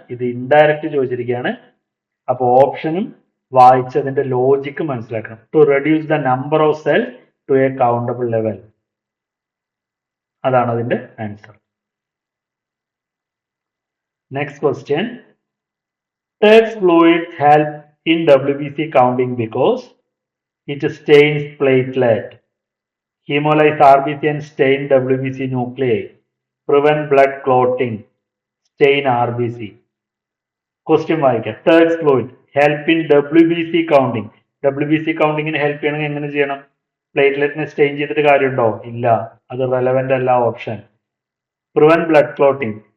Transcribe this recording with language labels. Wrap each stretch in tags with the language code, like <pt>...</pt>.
<ml>ഇത് ഇൻഡയറക്റ്റ് ചോദിച്ചിരിക്കുകയാണ്. അപ്പോൾ ഓപ്ഷനും വായിച്ചതിന്റെ ലോജിക്ക് മനസ്സിലാക്കണം.</ml> <en>to reduce the number of cells to a countable level,</en> <ml>അതാണ് അതിന്റെ answer.</ml> <en>Next question. Tex fluids help in WBC counting because it stains platelet, hemolyze RBC and stain WBC nuclei, prevent blood clotting, stain RBC.</en> <ml>Question വായിക്കാം.</ml> <en>Tex fluid help in WBC counting.</en> <ml>WBC countingന് help ചെയ്യണമെങ്കിൽ എങ്ങനെ ചെയ്യണം? പ്ലേറ്റ്ലെറ്റിനെ stain ചെയ്തിട്ട് കാര്യമുണ്ടോ? ഇല്ല, അത് relevant അല്ല option.</ml> <en>Prevent blood clotting.</en>